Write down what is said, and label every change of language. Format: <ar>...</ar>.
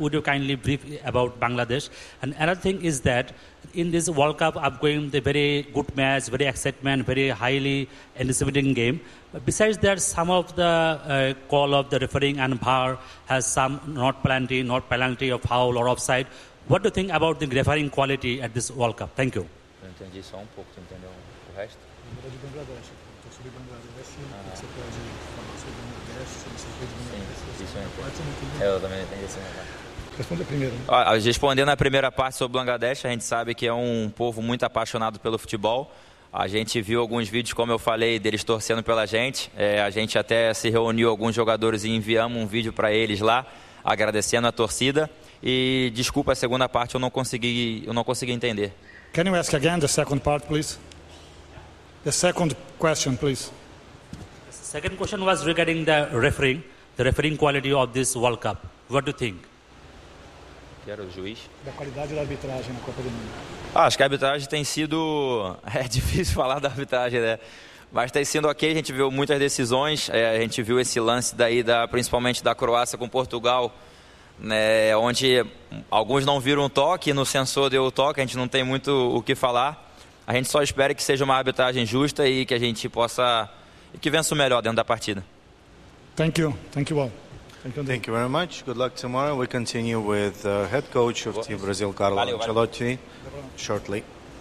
<en>Would you kindly brief about Bangladesh? And another thing is that in this World Cup, I'm going the very good match, very excitement, very highly anticipating game. But besides that, some of the call of the refereeing and VAR has some not penalty or foul or offside. What do you think about the refereeing quality at this World Cup? Thank you.</en> <pt>Eu entendi só um pouco, você entendeu o resto? Lembra de Bangladesh. Estou sobre Bangladesh. Você pode falar sobre Bangladesh, sobre Bangladesh. Sim, isso é importante. Eu também entendi isso. Responde a primeira, né? Respondendo a primeira parte sobre Bangladesh, a gente sabe que é um povo muito apaixonado pelo futebol. A gente viu alguns vídeos, como eu falei, deles torcendo pela gente. A gente até se reuniu alguns jogadores e enviamos um vídeo para eles lá, agradecendo a torcida. E desculpa, a segunda parte eu não consegui entender.</pt> <en>Can you ask again the second part, please? The second question, please. The second question was regarding the refereeing quality of this World Cup. What do you think?</en> <pt>Que era o juiz. Da qualidade da arbitragem na Copa do Mundo. Acho que a arbitragem tem sido... É difícil falar da arbitragem, né? Mas tem sido ok, a gente viu muitas decisões. A gente viu esse lance daí, principalmente da Croácia com Portugal, né? Onde alguns não viram o toque, no sensor deu o toque, a gente não tem muito o que falar. A gente só espera que seja uma arbitragem justa e que a gente possa... E que vença o melhor dentro da partida.</pt> <en>Thank you all. Thank you very much. Good luck tomorrow. We continue with the head coach of Team Brazil, Carlo Ancelotti, shortly.</en>